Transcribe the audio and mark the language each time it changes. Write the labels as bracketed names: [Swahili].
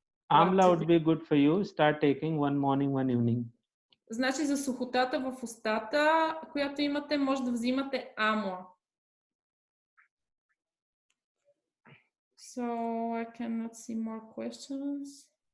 [English] amla would be good for you. Start taking one morning, one evening. [Bulgarian] Значи за сухотата в устата, която имате, може да взимате амла. [English] So I cannot see more questions.